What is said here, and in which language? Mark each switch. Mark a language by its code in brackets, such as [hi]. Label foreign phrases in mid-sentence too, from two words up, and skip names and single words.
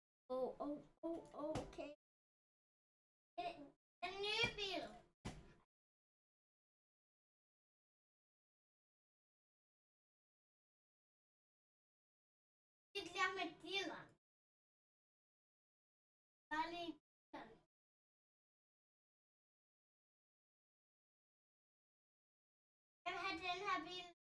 [da] Okay. En ny bil. [nl] Ik leg met dieren. Alleen dieren. [da] En den her bil.